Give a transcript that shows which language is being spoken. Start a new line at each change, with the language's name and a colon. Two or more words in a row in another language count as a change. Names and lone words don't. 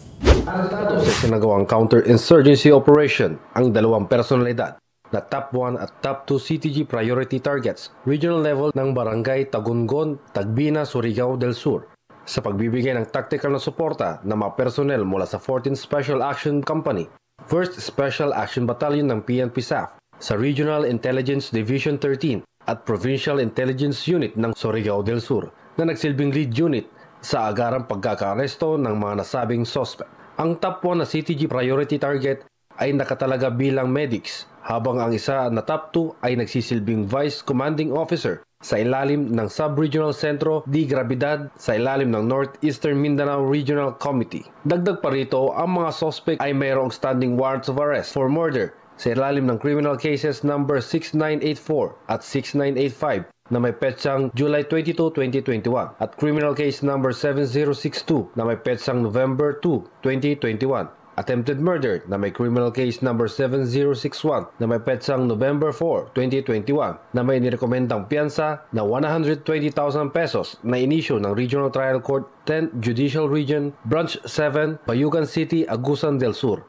Filipino: Sa sinagawang
English: counterinsurgency operation,
Filipino: ang dalawang personalidad na top 1 at top 2
English: CTG priority targets,
Filipino: regional level ng Barangay Tagungon, Tagbina, Surigao del Sur, sa pagbibigay ng tactical na suporta ng mga personnel mula sa 14th Special Action Company, 1st Special Action Battalion ng PNP SAF, sa Regional Intelligence Division 13 at Provincial Intelligence Unit ng Surigao del Sur, na nagsilbing lead unit sa agarang pagkakaaresto ng mga nasabing suspect. Ang top 1 na
English: CTG priority target
Filipino: ay nakatalaga bilang medics, habang ang isa na top 2 ay nagsisilbing
English: Vice Commanding Officer
Filipino: sa ilalim ng Sub-Regional Centro de Gravidad sa ilalim ng Northeastern Mindanao Regional Committee. Dagdag pa rito, ang mga suspect ay mayroong
English: standing warrants of arrest for murder
Filipino: sa ilalim ng
English: criminal cases number
Filipino: 6984 at 6985 na may petsang July 22, 2021 at
English: criminal case number
Filipino: 7062 na may petsang November 2, 2021.
English: Attempted murder
Filipino: na may
English: criminal case number
Filipino: 7061 na may petsang November 4, 2021 na may nirekomendang piyansa na 120,000 pesos na inisyo ng Regional Trial Court 10th Judicial Region Branch 7, Bayugan City, Agusan del Sur.